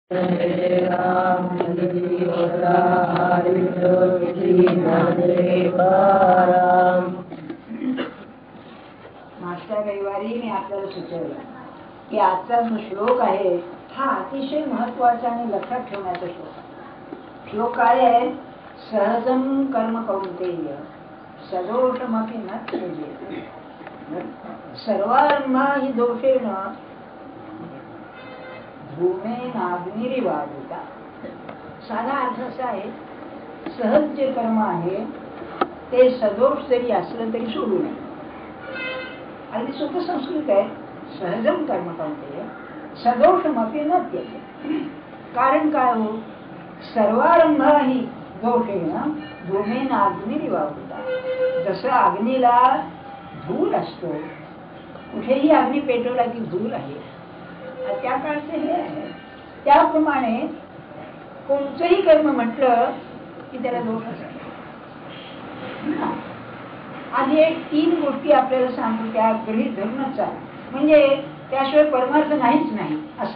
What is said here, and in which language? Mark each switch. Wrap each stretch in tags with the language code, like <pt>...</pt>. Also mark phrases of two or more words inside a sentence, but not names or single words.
<mr>मागच्या रविवारी मी आपल्याला सुचवलं की आजचा जो श्लोक आहे हा अतिशय महत्वाचा आणि लक्षात ठेवण्याचा श्लोक. श्लोक काय आहे?</mr> <sa>सहजम कर्म कौंतेय सदोषमपि न त्यजेत सर्वारंभा हि दोषेण धूमेनाग्निरिवावृता.</sa> <mr>साधा अर्थ असा आहे, सहज जे कर्म आहे ते सदोष जरी असलं तरी सोडू नये. अगदी सोपं संस्कृत आहे.</mr> <sa>सहजम कर्म कौंतेय सदोषमपि न त्यजेत.</sa> <mr>कारण काय हो?</mr> <sa>सर्वारंभा हि दोषेण धूमेनाग्निरिवावृता.</sa> <mr>जसं अग्नीला धूर असतो, कुठेही अग्नी पेटवला की धूर आहे, त्या काळचे हे आहे. त्याप्रमाणे कोणतंही कर्म म्हटलं की त्याला दोष असतो. आधी एक 3 गोष्टी आपल्याला सांगतो, त्या गृहीत धरूनच चाल, म्हणजे त्याशिवाय परमार्थ नाहीच नाही असा.</mr>